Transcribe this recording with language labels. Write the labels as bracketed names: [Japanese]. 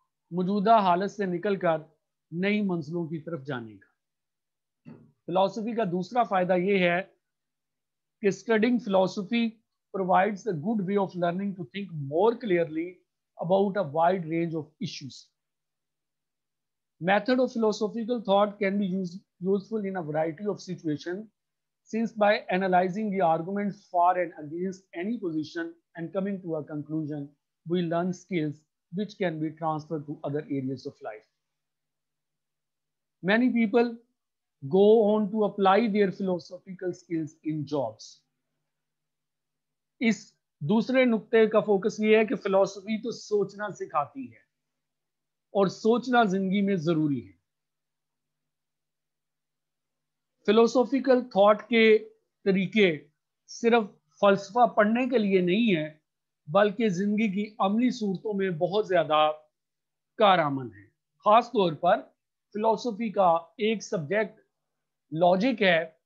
[Urdu] موجودہ حالت سے نکل کر نئی منزلوں کی طرف جانے کا۔ فلسفی کا دوسرا فائدہ یہ ہے کہ اسٹڈنگ فلسفی [English] provides a good way of learning to think more clearly about a wide range of issues. Method of philosophical thought can be useful in a variety of situations, since by analyzing the arguments for and against any position and coming to a conclusion, we learn skills which can be transferred to other areas of life. Many people go on to apply their philosophical skills in jobs. [Urdu] اس دوسرے نقطے کا focus یہ ہے کہ فلسفی تو سوچنا سکھاتی ہے، اور سوچنا زندگی میں ضروری ہے۔ فلسفیکل تھاٹ کے طریقے صرف فلسفہ پڑھنے کے لیے نہیں ہے، بلکہ زندگی کی عملی صورتوں میں بہت زیادہ کارآمد ہے۔ خاص طور پر فلسفی کا ایک سبجیکٹ لاجک ہے،